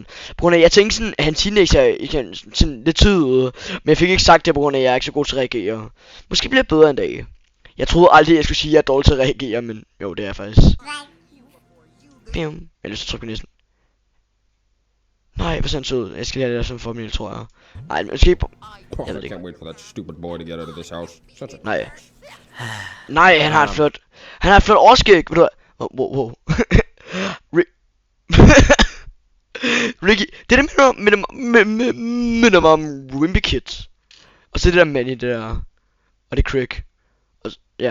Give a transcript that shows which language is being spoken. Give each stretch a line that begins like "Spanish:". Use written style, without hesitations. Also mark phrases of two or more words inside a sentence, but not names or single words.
Danish: På grund af, jeg tænkte sådan, at han teenager sådan lidt tydeligt, men jeg fik ikke sagt det på grund af, at jeg er ikke så god til at reagere. Måske bliver jeg bedre en dag. Jeg troede aldrig, jeg skulle sige, at jeg er dårlig til at reagere, men jo, det er jeg faktisk. Bim. Jeg har lyst til at trykke på næsten. Nej, hvor sådan sød. Jeg skal lige have det som formel, tror jeg. Nej, måske på... Jeg ved det ikke.
English: Can't wait for that stupid boy to get out of this house. Such a
Danish: Nej. Nej, han har et flot... Han har et flot overskæg, ved du hvad? Wow. Ricky, det der minder mig om Wimpy Kids. Og så det der Manny der. Og det er Craig. Og ja.